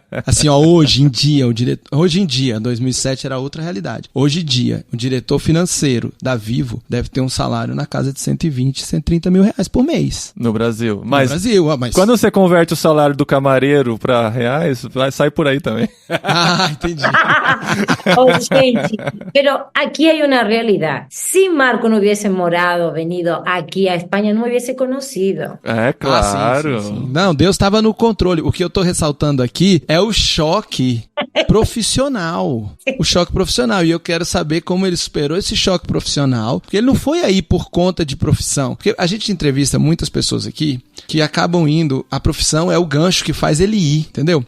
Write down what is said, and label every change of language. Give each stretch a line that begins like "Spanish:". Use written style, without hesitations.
Portuguese: Assim, hoje em dia, 2007 era outra realidade. Hoje em dia, o diretor financeiro da Vivo deve ter um salário na casa de 120, 130 mil reais por mês. No Brasil. Mas quando você converte o salário do camareiro para reais, sai por aí também. Entendi.
Spanish: Gente, pero aquí hay una realidad. Si Marco no hubiese venido aquí a España, no me hubiese conocido.
Portuguese: É, claro. Sim. Não, Deus estava no controle. O que eu tô ressaltando aqui é o choque profissional. O choque profissional. E eu quero saber como ele superou esse choque profissional. Porque ele não foi aí por conta de profissão. Porque a gente entrevista muitas pessoas aqui que acabam indo, a profissão é o gancho que faz ele ir, entendeu?